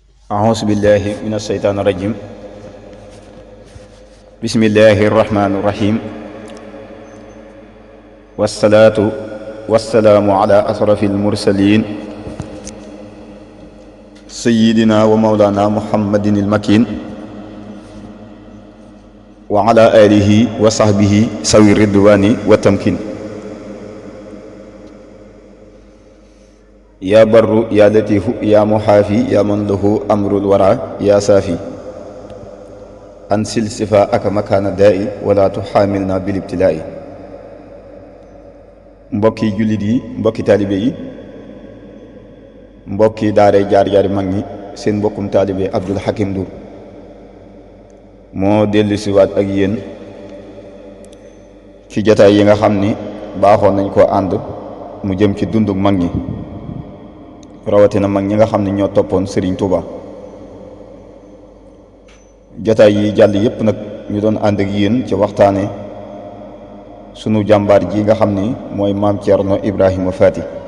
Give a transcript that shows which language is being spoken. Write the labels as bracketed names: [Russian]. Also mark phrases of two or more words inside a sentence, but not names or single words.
[Arabic] أعوذ بالله من الشيطان الرجيم بسم الله الرحمن الرحيم والصلاة والسلام على أشرف المرسلين سيدنا ومولانا محمد المكين وعلى آله وصحبه سوي الرضوان والتمكين يا بر يا لطيف يا محافي يا من له أمر الورى يا سافي أنسل صفاءك مكان الداء ولا تحاملنا بالابتلاء [Wolof] mbokki jullit yi mbokki taalibe yi mbokki daare jaar-jaari mag ñi seen mbokkum taalibe Abdul Hakim Ndour moo dellu si waat ak yéen ci jataay yi nga xam ni baaxoon nañ koo ànd mu jëm ci dunduk mag ñi rawatina mag ñi nga xam ne ñoo toppoon Serigne Touba jataay yi jàll yépp nag ñu doon ànd ak yéen ci waxtaane sunu jàmbaar ji nga xam ni mooy maam Thierno Ibrahima Faty